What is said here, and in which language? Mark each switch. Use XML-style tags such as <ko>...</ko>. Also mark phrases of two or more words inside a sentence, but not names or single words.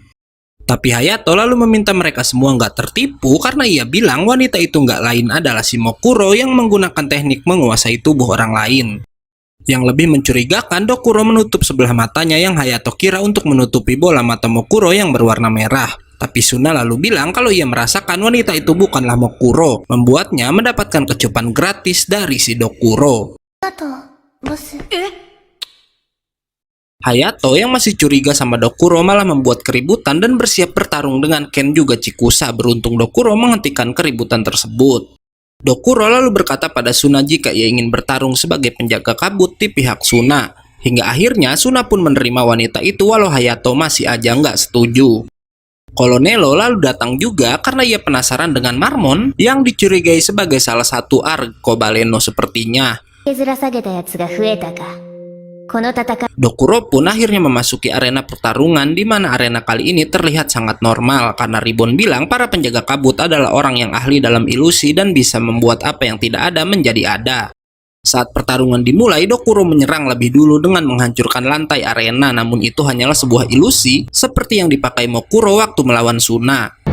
<id>Tapi Hayato lalu meminta mereka semua nggak tertipu karena ia bilang wanita itu nggak lain adalah si Mokuro yang menggunakan teknik menguasai tubuh orang lain. Yang lebih mencurigakan, Dokuro menutup sebelah matanya yang Hayato kira untuk menutupi bola mata Mokuro yang berwarna merah. Tapi Suna lalu bilang kalau ia merasakan wanita itu bukanlah Mokuro, membuatnya mendapatkan kecupan gratis dari si Dokuro.</id> <ja>あと、ボス。</ja> <id>Hayato yang masih curiga sama Dokuro malah membuat keributan dan bersiap bertarung dengan Ken juga Chikusa. Beruntung Dokuro menghentikan keributan tersebut. Dokuro lalu berkata pada Suna jika ia ingin bertarung sebagai penjaga kabut di pihak Suna. Hingga akhirnya Suna pun menerima wanita itu walau Hayato masih aja nggak setuju. Colonello lalu datang juga karena ia penasaran dengan Marmon yang dicurigai sebagai salah satu Arcobaleno sepertinya.</id> <ja>削ら下げたやつが増えたか。この戦い。</ja> <id>Dokuro pun akhirnya memasuki arena pertarungan di mana arena kali ini terlihat sangat normal karena Ribbon bilang para penjaga kabut adalah orang yang ahli dalam ilusi dan bisa membuat apa yang tidak ada menjadi ada. Saat pertarungan dimulai, Dokuro menyerang lebih dulu dengan menghancurkan lantai arena, namun itu hanyalah sebuah ilusi seperti yang dipakai Mokuro waktu melawan Suna.</id>